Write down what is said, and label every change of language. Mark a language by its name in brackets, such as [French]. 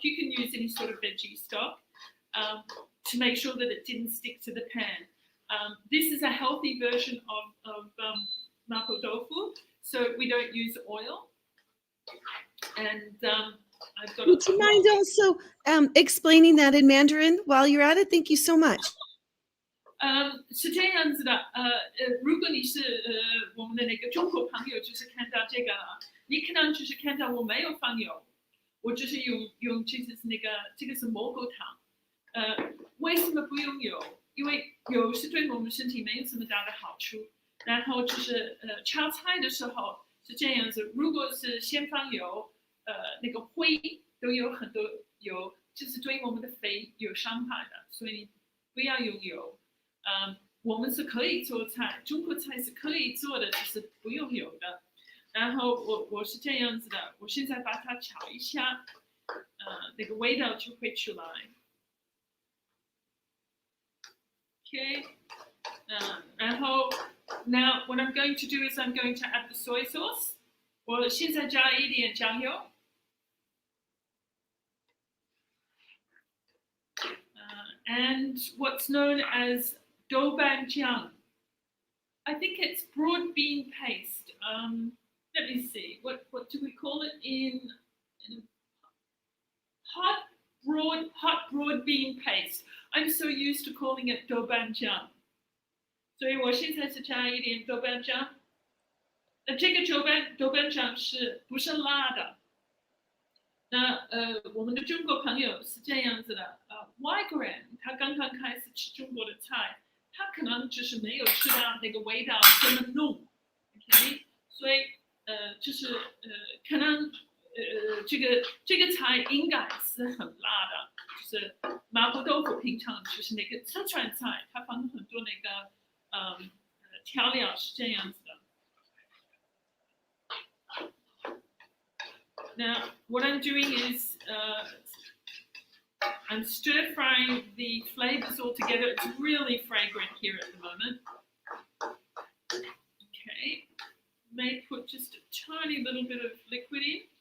[English] You can use any sort of veggie stock to make sure that it didn't stick to the pan. This is a healthy version of mapo tofu, so we don't use oil. And I've got. Would you mind also explaining that in Mandarin while you're at it? Thank you so much. [Chinese] 是这样子的，如果你是我们的那个中国朋友，就是看到这个，你可能就是看到我没有放油，我就是用就是那个这个是蘑菇汤，为什么不用油？因为油是对我们身体没有这么大的好处。然后就是炒菜的时候是这样子，如果是先放油，那个灰都有很多油，就是对我们的肺有伤害的，所以不要用油。我们是可以做菜，中国菜是可以做的，只是不用油的。然后我是这样子的，我现在把它炒一下，那个味道就会出来。 [English] Okay, [Chinese] 然后 [English] now what I'm going to do is I'm going to add the soy sauce. [Chinese] 我现在加一点酱油。 [English] And what's known as doubanjiang. I think it's broad bean paste. Let me see. What do we call it in hot broad bean paste? I'm so used to calling it doubanjiang. [Chinese] 所以我现在是加一点doubanjiang。这个doubanjiang是不是辣的？那我们的中国朋友是这样子的，外国人他刚刚开始吃中国的菜，他可能就是没有吃到那个味道这么浓 ，OK， 所以就是可能这个菜应该是很辣的，就是麻婆豆腐平常就是那个四川菜，它放很多那个调料是这样子的。 [English] Now, what I'm doing is I'm stir frying the flavors all together. It's really fragrant here at the moment. Okay, may put just a tiny little bit of liquid in.